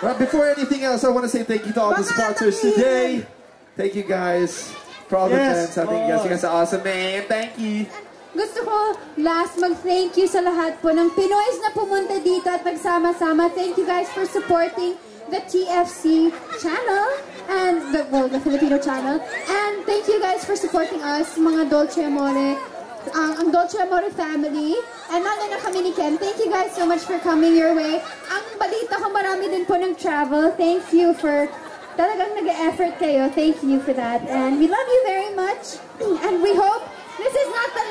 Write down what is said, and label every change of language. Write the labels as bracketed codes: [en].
[en] Right, before anything else, I want to say thank you to all the sponsors today. Thank you guys for all the Yes, fans. I think you guys are awesome, man. Thank you. [tl] Gusto ko last mag-thank you sa lahat po ng Pinoys na pumunta dito at nagsama-sama. [en] Thank you guys for supporting the TFC channel and the Filipino channel. And thank you guys for supporting us, mga Dolce Amore, ang Dolce Amore family. [tl] And nandun na kami ni Ken. [en] Thank you guys so much for coming your way. [tl] Ang balita ko marami din po ng travel. [en] Thank you for [tl] talagang nag-effort kayo. [en] Thank you for that. And we love you very much. And we hope this is not